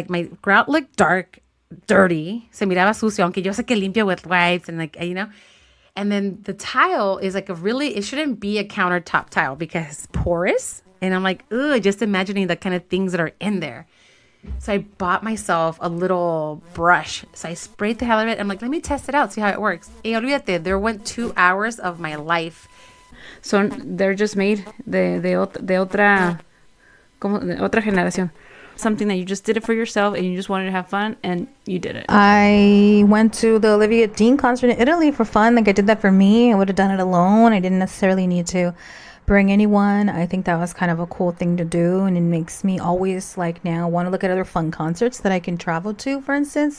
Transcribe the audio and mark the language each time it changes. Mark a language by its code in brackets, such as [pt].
[en] Like my grout looked dark, dirty. [es] Se miraba sucio, aunque yo sé que limpio [en] with wipes and And then the tile is like it shouldn't be a countertop tile because it's porous. And I'm like, ugh, just imagining the kind of things that are in there. So I bought myself a little brush. So I sprayed the hell out of it. I'm like, let me test it out, see how it works. [es] Y olvídate, [en] there went 2 hours of my life. So they're just made [es] de otra generación. [en] Something that you just did it for yourself and you just wanted to have fun and you did it. I went to the Olivia Dean concert in Italy for fun. Like I did that for me. I would have done it alone. I didn't necessarily need to bring anyone. I think that was kind of a cool thing to do, and it makes me always like now want to look at other fun concerts that I can travel to, for instance.